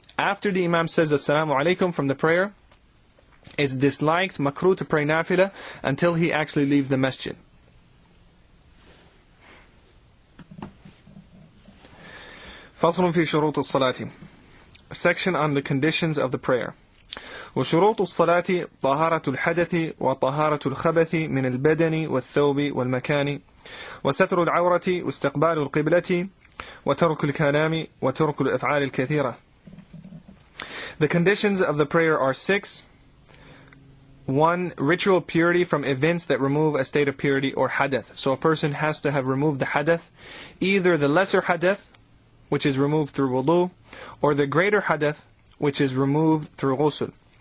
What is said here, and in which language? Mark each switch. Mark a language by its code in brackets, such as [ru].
[en] After the imam says assalamu alaikum from the prayer, it's disliked, makruh, to pray nafila until he actually leaves the masjid. [ar] فصل في شروط الصلاة. [en] A section on the conditions of the prayer. [ar] وشروط الصلاة طهارة الحدث وطهارة الخبث من البدن والثوب والمكان وستر العورة واستقبال القبلة وترك الكلام وترك الأفعال الكثيرة. [en] The conditions of the prayer are 6. 1. Ritual purity from events that remove a state of purity or hadath. So a person has to have removed the hadath, either the lesser hadath, which is removed through wudu, or the greater hadath, which is removed through ghusl.